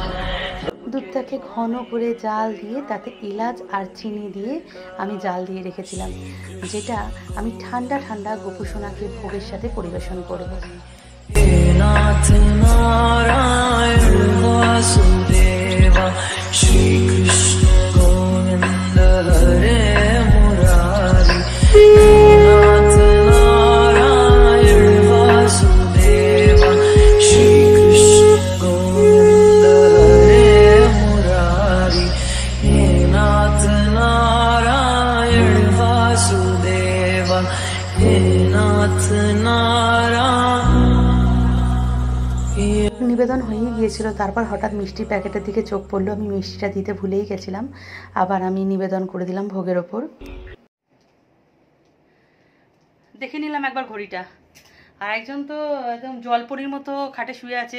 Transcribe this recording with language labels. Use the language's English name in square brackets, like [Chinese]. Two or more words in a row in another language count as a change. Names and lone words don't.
[Bangla] দুধটাকে ঘন করে জাল দিয়ে তাতে এলাচ আর চিনি দিয়ে আমি জাল দিয়ে রেখেছিলাম, যেটা আমি ঠান্ডা ঠান্ডা গোপুসোনাকে ভোগের সাথে পরিবেশন করব। [Hindi] नाथ नारायण वासुदेवा, श्री कृष्ण गोविंद हरे मुरारी, नाथ नारायण वासुदेवा। श्री कृष्ण गोविंद हरे मुरारी, हे नाथ नारायण वासुदेवा, हे नाथ नारायण। [Bangla] নিবেদন হয়ে গিয়েছিল, তারপর হঠাৎ মিষ্টির প্যাকেটের দিকে চোখ পড়লো। আমি মিষ্টিটা দিতে ভুলেই গেছিলাম। আবার আমি নিবেদন করে দিলাম ভোগের ওপর। দেখে নিলাম একবার ঘড়িটা, আর একজন তো একদম জলপরির মতো খাটে শুয়ে আছে।